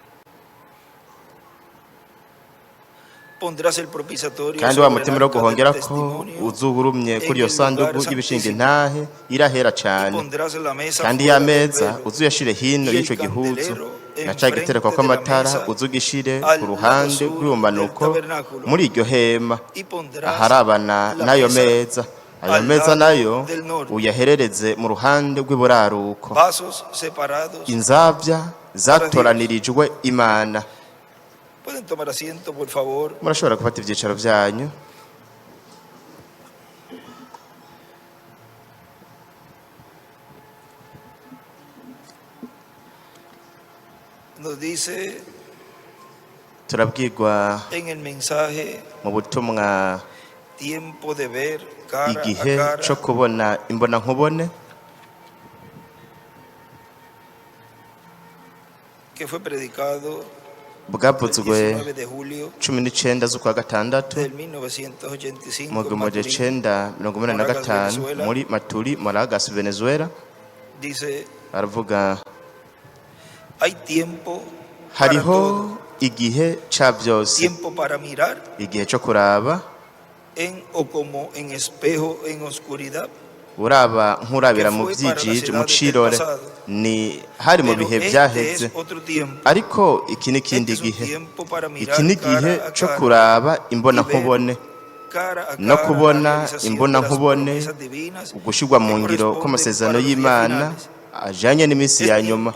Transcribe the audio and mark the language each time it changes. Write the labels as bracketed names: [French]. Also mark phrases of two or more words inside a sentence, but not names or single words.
[Rundi] kandi wa mutima wo guhongera ko uzuhurumye kuri iyo sanduku y'ibishinga intahe irahera cyane, kandi ya meza uzuyashire hino y'icyo gihuzu na ca giterekwa kw'amatara uzugishire ku ruhande rw'ubumanuko muri iryo hema aharabana n'ayo meza. Ayo meza nayo uyaherereze mu ruhande rw'iburaruko. Inzabya zatoranirijwe Imana. [Spanish] Pueden tomar asiento, por favor. [Rundi] Murashobora gufata ibyicaro byanyu. [Spanish] Nos dice [Rundi] turabwirwa [Spanish] en el mensaje [Rundi] mu butumwa [Spanish] tiempo de ver cara [Rundi] igihe [Spanish] a cara [Rundi] cyo kubona imbona nkubone [Spanish] que fue predicado [Rundi] bwavuzwe [Spanish] 19 de julio [Rundi] 19 z'ukwa gatandatu [Spanish] del 1985 [Rundi] mu 1985 muri Maturi, Moragas, Venezuela. [Spanish] Dice, [Rundi] aravuga [Spanish] hay tiempo [Rundi] hariho igihe ca byose, [Spanish] tiempo para mirar [Rundi] igihe cyo kuraba [Spanish] en o como en espejo en oscuridad. [Rundi] uraba nkurabira mu byijiji mu cirore ni hari mu bihe byaheze, ariko iki n'ikindi gihe. Iki n'igihe cyo kuraba imbona nkubone no kubona imbona nkubone ugushirwa mu ngiro kw'amasezerano y'Imana ajanye n'iminsi ya nyuma.